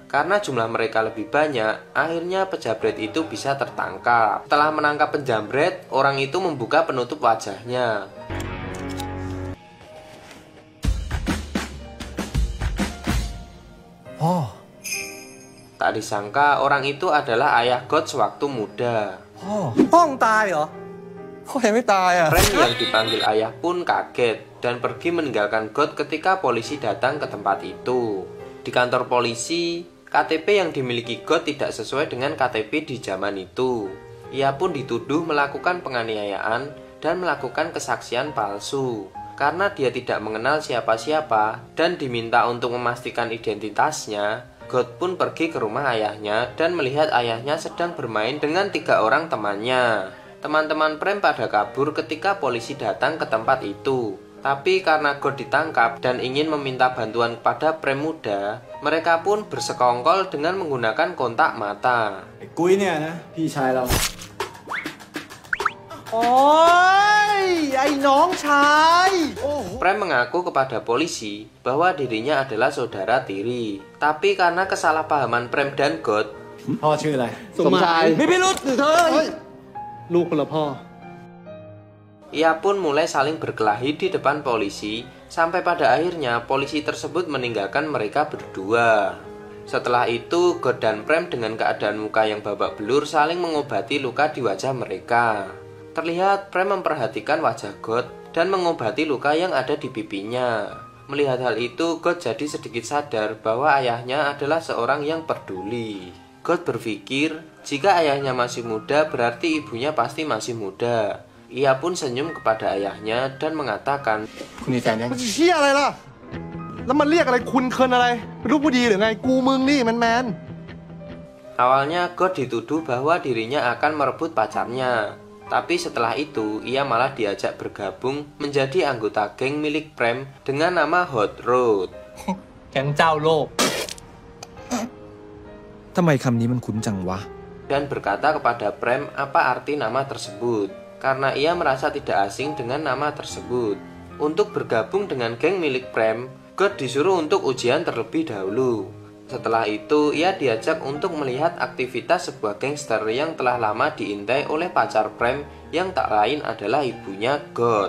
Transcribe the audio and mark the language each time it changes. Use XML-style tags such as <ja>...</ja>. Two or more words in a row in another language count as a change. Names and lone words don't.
<id>Karena jumlah mereka lebih banyak, akhirnya penjamret itu bisa tertangkap. Setelah menangkap penjamret, orang itu membuka penutup wajahnya. Tak disangka orang itu adalah ayah God sewaktu muda.</id> <th>พ่อมึงตายเหรอพ่อยังไม่ตายอ่ะ</th> <id>Prem yang dipanggil ayah pun kaget dan pergi meninggalkan God ketika polisi datang ke tempat itu. Di kantor polisi, KTP yang dimiliki God tidak sesuai dengan KTP di zaman itu. Ia pun dituduh melakukan penganiayaan dan melakukan kesaksian palsu. Karena dia tidak mengenal siapa-siapa dan diminta untuk memastikan identitasnya, God pun pergi ke rumah ayahnya dan melihat ayahnya sedang bermain dengan 3 orang temannya. Teman-teman Prem pada kabur ketika polisi datang ke tempat itu. Tapi karena God ditangkap dan ingin meminta bantuan kepada Prem muda, mereka pun bersekongkol dengan menggunakan kontak mata.</id> <th>กุ้ยเนี่ยนะพี่ชายเรา โอ๊ย ไอ้น้องชาย</th> <id>Prem mengaku kepada polisi bahwa dirinya adalah saudara tiri. Tapi karena kesalahpahaman Prem dan God,</id> <th>พ่อชื่ออะไร สมชาย มีพิรุษเธอ ลูกคนละพ่อ</th> <id>ia pun mulai saling berkelahi di depan polisi, sampai pada akhirnya polisi tersebut meninggalkan mereka berdua. Setelah itu, God dan Prem dengan keadaan muka yang babak belur saling mengobati luka di wajah mereka. Terlihat Prem memperhatikan wajah God dan mengobati luka yang ada di pipinya. Melihat hal itu, God jadi sedikit sadar bahwa ayahnya adalah seorang yang peduli. God berpikir, jika ayahnya masih muda berarti ibunya pasti masih muda. Ia pun senyum kepada ayahnya dan mengatakan,</id> <th>คุณมีแฟนยัง มันเชี่ยอะไรล่ะ แล้วมันเรียกอะไรคุณเคินอะไร เป็นลูกผู้ดีหรือไง กูมึงนี่แมน</th> <id>awalnya God dituduh bahwa dirinya akan merebut pacarnya. Tapi setelah itu, ia malah diajak bergabung menjadi anggota geng milik Prem dengan nama Hot Rod.</id> <th>แก๊งเจ้าโลก ทำไมคำนี้มันคุ้นจังวะ</th> <id>Dan berkata kepada Prem apa arti nama tersebut. Karena ia merasa tidak asing dengan nama tersebut. Untuk bergabung dengan geng milik Prem, God disuruh untuk ujian terlebih dahulu. Setelah itu, ia diajak untuk melihat aktivitas sebuah gangster yang telah lama diintai oleh pacar Prem yang tak lain adalah ibunya God.</id>